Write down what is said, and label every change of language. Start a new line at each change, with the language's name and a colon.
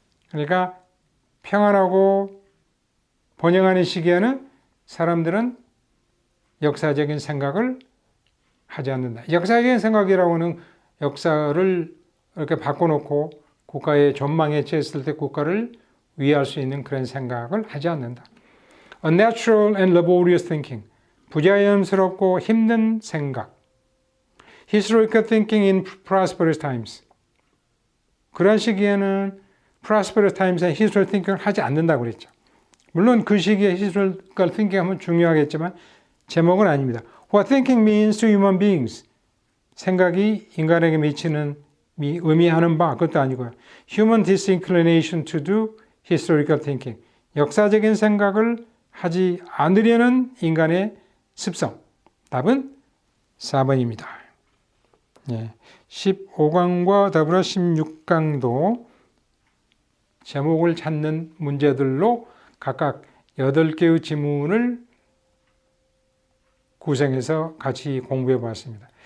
Korean: 그러니까 평안하고 번영하는 시기에는 사람들은 역사적인 생각을 하지 않는다. 역사적인 생각이라고 하는 역사를 이렇게 바꿔놓고 국가의 전망에 처했을 때 국가를 위할 수 있는 그런 생각을 하지 않는다.
English: Unnatural and laborious thinking.
Korean: 부자연스럽고 힘든 생각.
English: Historical thinking in prosperous times.
Korean: 그런 시기에는 prosperous times에 historical thinking을 하지 않는다고 그랬죠. 물론 그 시기에 historical thinking 하면 중요하겠지만 제목은 아닙니다.
English: What thinking means to human beings.
Korean: 생각이 인간에게 미치는 의미하는 바 그것도 아니고요.
English: Human disinclination to do historical thinking.
Korean: 역사적인 생각을 하지 않으려는 인간의 습성. 답은 4번입니다. 15강과 더불어 16강도 제목을 찾는 문제들로 각각 8개의 지문을 구성해서 같이 공부해 보았습니다.